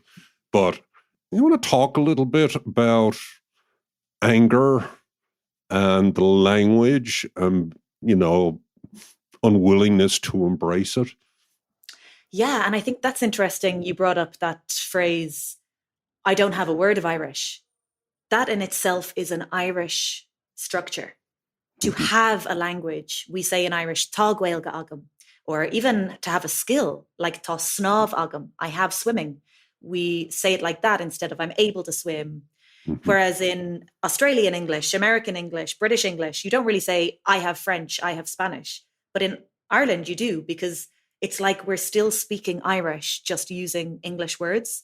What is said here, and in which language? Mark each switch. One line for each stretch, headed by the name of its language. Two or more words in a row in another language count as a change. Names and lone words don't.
English: But you want to talk a little bit about anger and the language and, you know, unwillingness to embrace it? Yeah, and I think that's interesting. You brought up that phrase, I don't have a word of Irish. That in itself is an Irish structure. To have a language, we say in Irish,
Irish: tá gaeilge agam,
English: or even to have a skill, like
Irish: tá snámh agam,
English: I have swimming. We say it like that instead of I'm able to swim. Whereas in Australian English, American English, British English, you don't really say, I have French, I have Spanish. But in Ireland, you do, because it's like we're still speaking Irish, just using English words.